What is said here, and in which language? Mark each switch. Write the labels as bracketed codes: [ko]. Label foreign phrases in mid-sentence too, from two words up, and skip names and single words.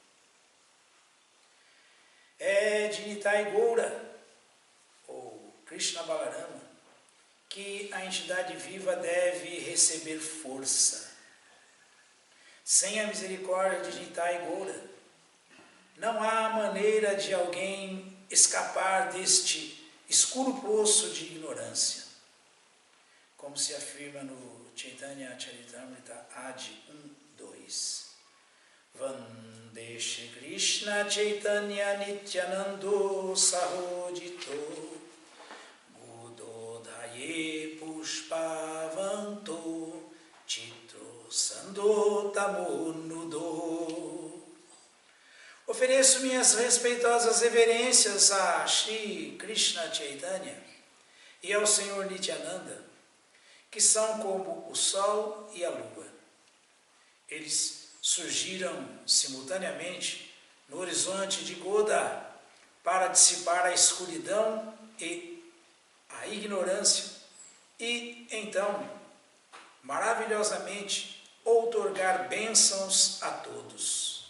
[pt] É de Nitai Gaura, ou Krishna Balarama, que a entidade viva deve receber força. Sem a misericórdia de Nitai Gaura, não há maneira de alguém escapar deste escuro poço de ignorância. Como se afirma no Chaitanya Charitamrita Adi 1.2. [sa] वन्दे श्री कृष्णचैतन्य नित्यानन्दौ सहोदितौ गौडोदये पुष्पवन्तौ चित्रौ शन्दौ तमोनुदौ. [pt] Ofereço minhas respeitosas reverências a Shri Krishna Chaitanya e ao Senhor Nityananda, que são como o sol e a lua. Eles surgiram simultaneamente no horizonte de Goda para dissipar a escuridão e a ignorância e, então, maravilhosamente, outorgar bênçãos a todos.